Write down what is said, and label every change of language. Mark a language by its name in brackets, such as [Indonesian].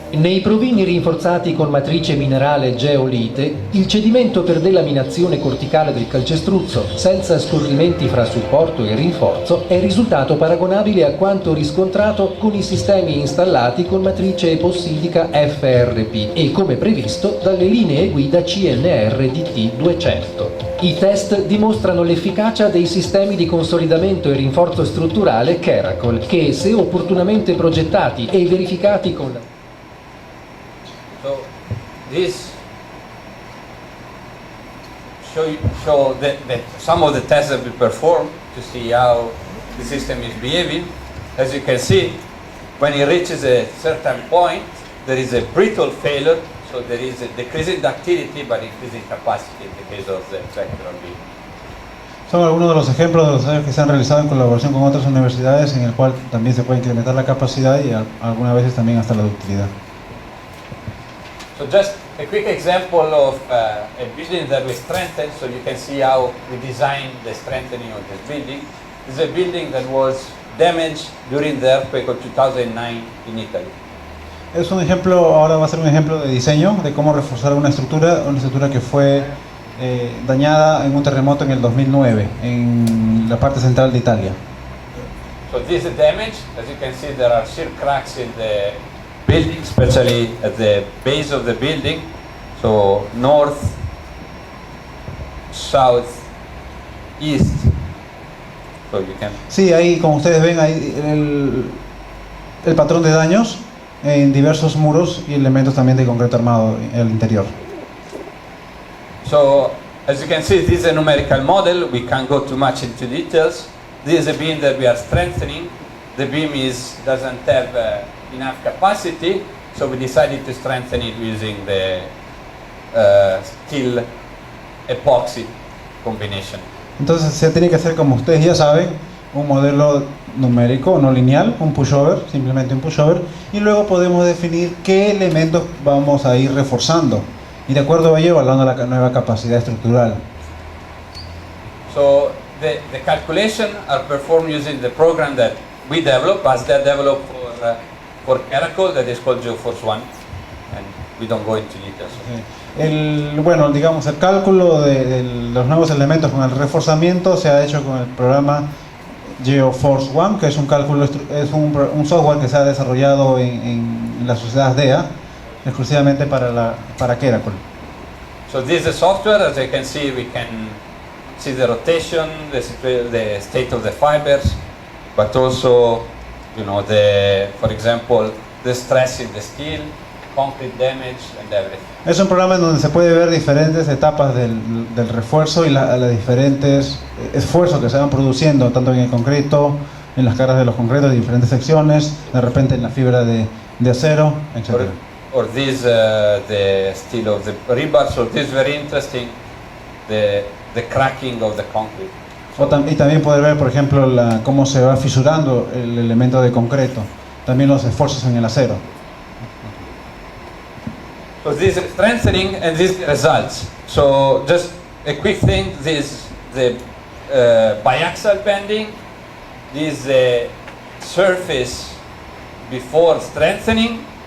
[Italian] Nei provini rinforzati con matrice minerale geolite, il cedimento per delaminazione corticale del calcestruzzo, senza scorrimenti fra supporto e rinforzo, è risultato paragonabile a quanto riscontrato con i sistemi installati con matrice epossidica FRP e come previsto dalle linee guida CNR DT200. I test dimostrano l'efficacia dei sistemi di consolidamento e rinforzo strutturale Keracol, che, se opportunamente progettati e verificati con la... [English] So this show that some of the tests that we perform to see how the system is behaving. As you can see, when it reaches a certain point, there is a brittle failure, so there is a decrease in ductility but increasing capacity in the case of the vectoral beam. [Spanish] Son algunos de los ejemplos de los ensayos que se han realizado en colaboración con otras universidades, en el cual también se puede incrementar la capacidad y algunas veces también hasta la ductilidad. [English] So just a quick example of a building that we strengthened, so you can see how we designed the strengthening of this building. This is a building that was damaged during the earthquake of 2009 in Italy. [Spanish] Es un ejemplo, ahora va a ser un ejemplo de diseño, de cómo reforzar una estructura que fue dañada en un terremoto en el 2009, en la parte central de Italia. [English] So this is damage. As you can see, there are shear cracks in the building, especially at the base of the building. So north, south, east. So you can... [Spanish] Sí, ahí como ustedes ven ahí el patrón de daños en diversos muros y elementos también de concreto armado en el interior. [English] So as you can see, this is a numerical model. We can't go too much into details. This is a beam that we are strengthening. The beam doesn't have enough capacity, so we decided to strengthen it using the steel epoxy combination. [Spanish] Entonces se tiene que hacer, como ustedes ya saben, un modelo numérico, no lineal, un pushover, simplemente un pushover, y luego podemos definir qué elementos vamos a ir reforzando, y de acuerdo a ello evaluando la nueva capacidad estructural. [English] So the calculation are performed using the program that we developed, as they developed for Keracol, that is called GeoForce One, and we don't go into details. [Spanish] Bueno, digamos, el cálculo de los nuevos elementos con el reforzamiento se ha hecho con el programa GeoForce One, que es un cálculo, es un software que se ha desarrollado en la sociedad DEA exclusivamente para Keracol. [English] So this is the software. As you can see, we can see the rotation, the state of the fibers, but also, you know, for example, the stress in the steel, concrete damage, and everything. [Spanish] Es un programa en donde se puede ver diferentes etapas del refuerzo y los diferentes esfuerzos que se van produciendo, tanto en el concreto, en las caras de los concretos de diferentes secciones, de repente en la fibra de acero, etc. [English] Or this, the steel of the rebar. So this is very interesting, the cracking of the concrete. [Spanish] Y también poder ver, por ejemplo, cómo se va fisurando el elemento de concreto, también los esfuerzos en el acero. [English] So this is strengthening and these results. So just a quick thing, this the biaxial bending, this is the surface before strengthening,